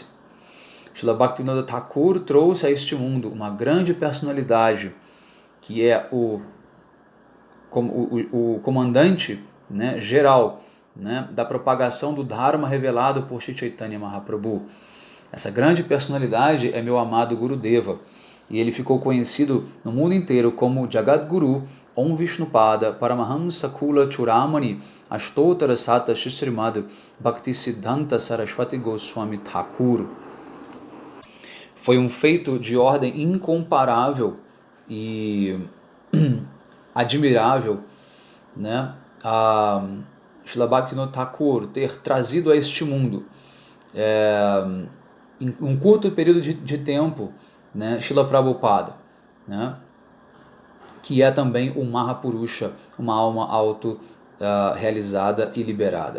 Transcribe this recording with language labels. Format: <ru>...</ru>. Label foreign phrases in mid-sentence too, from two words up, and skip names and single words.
<pt>Srila Bhaktivinoda Thakur trouxe a este mundo uma grande personalidade que é o comandante, né, geral, né, da propagação do Dharma revelado por Sri Chaitanya Mahaprabhu. Essa grande personalidade é meu amado Gurudeva, e ele ficou conhecido no mundo inteiro como Jagadguru Om Vishnupada Paramahamsa Kula Churamani Ashtotara Sata Shishrimad Bhaktisiddhanta Saraswati Goswami Thakur. Foi um feito de ordem incomparável e admirável, né, a Srila Bhaktivinoda Thakur ter trazido a este mundo, em um curto período de tempo, né, Srila Prabhupada, né, que é também o Mahapurusha, uma alma auto-realizada e liberada.</pt>